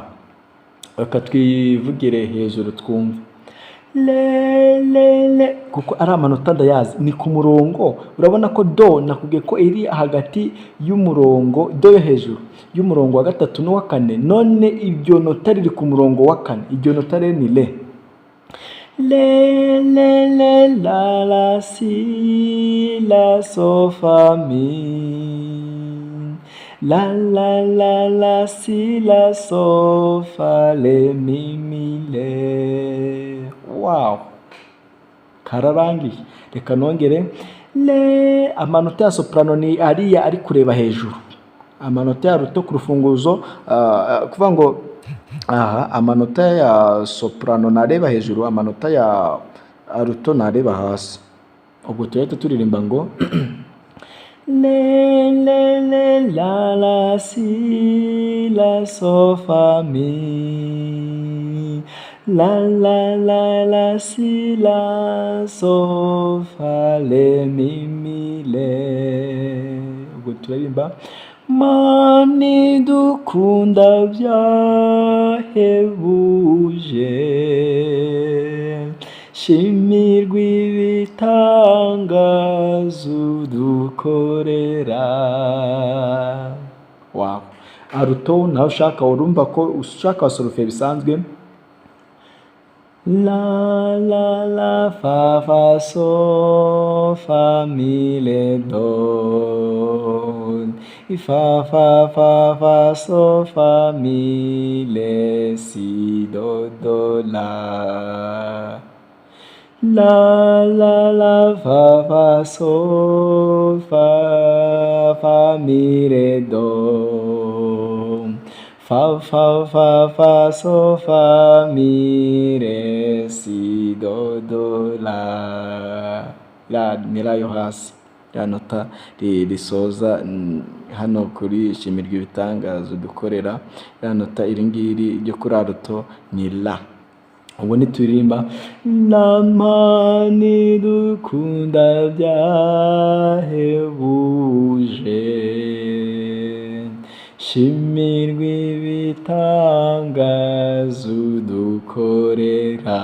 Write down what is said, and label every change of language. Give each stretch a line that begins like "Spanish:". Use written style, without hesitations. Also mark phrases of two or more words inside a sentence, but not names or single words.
Kinyarwanda: Reka twivugire hejuru twumve le, kuko ari amanota ndayazi, ni ku murongo. Urabona ko do nakubwiye ko iri hagati y'umurongo, do yo hejuru y'umurongo wa gatatu n'uwa kane, none iryo nota riri ku murongo wa kane. Iryo nota rero ni le la si la so fa mi la si la so fa le mi le. Wow, kararangiye. Reka nongere le. Amanota ya soprano ni ariya ari kureba hejuru, amanota ya ruto ku rufunguzo, kuvuga ngo aha amanota ya soprano nareba hejuru, amanota ya alto nareba hasi. Ubwo turahita turirimba ngo le le le la la si la so fa mi, la la la la si la so fa le mi mi le. Ubwo turirimba mani dukunda byahebuje, shimirwa ibitangazo dukorera. Wow. Alto nawe ushaka urumva ko ushaka solfe bisanzwe, la la la fa fa so fa mi le do, fa fa fa fa so fa mi le si do do la, la la la fa fa so fa mi re do, fa fa fa fa so fa mi re si do do la. La ni la yo hasi, ya nota risoza hano kuri shimirwa ibitangazo dukorera. Ya nota iri ngiri ryo kuri alto ni la. Ubu nituririmba la mani dukunda byahebuje, shimirwa ibitangazo dukorera.